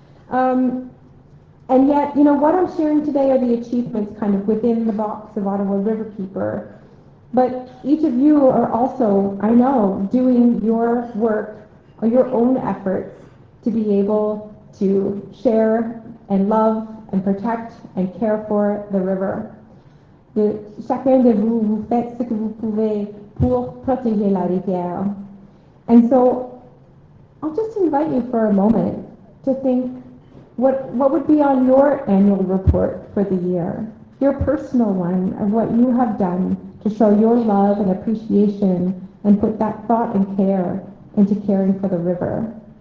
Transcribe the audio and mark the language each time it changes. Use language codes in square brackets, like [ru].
[en] And yet, you know, what I'm sharing today are the achievements kind of within the box of Ottawa Riverkeeper. But each of you are also, I know, doing your work or your own efforts to be able to share and love and protect and care for the river. [fr] Chacun de vous, vous faites ce que vous pouvez pour protéger la rivière. [en] And so I'll just invite you for a moment to think what would be on your annual report for the year, your personal one of what you have done to show your love and appreciation and put that thought and care into caring for the river.